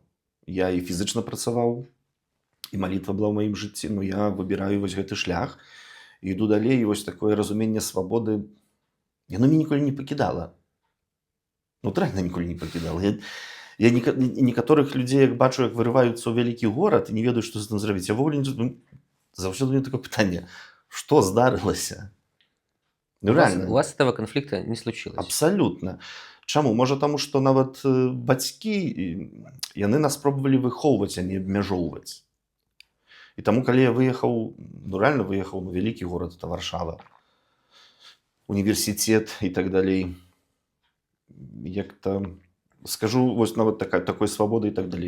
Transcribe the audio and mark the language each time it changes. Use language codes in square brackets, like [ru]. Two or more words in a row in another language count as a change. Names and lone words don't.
[be] Я і фізычна працаваў, і малітва была ў маім жыцці, ну, я выбіраю вось гэты шлях, і іду далей, і вось такое разуменне свабоды, яно мяне ніколі не пакідала. Ну, дрэнна ніколі не пакідала. Я некаторых людзей, як бачу, як вырываюцца ў вялікі горад і не ведаюць, што з гэтым зрабіць. Я ўвогуле заўсёды у мяне такое пытанне: што здарылася? Ну [ru] У [be] рэальна. [ru] вас этого конфликта не случилось? [be] Абсалютна. Чаму? Можа, таму што нават бацькі яны нас пробавалі выхоўваць, а не абмяжоўваць. І таму, калі я выехаў, рэальна выехаў на вялікі горад, это Варшава, універсітэт і так далей, як-то скажу, вось нават такой свабоды і так далей.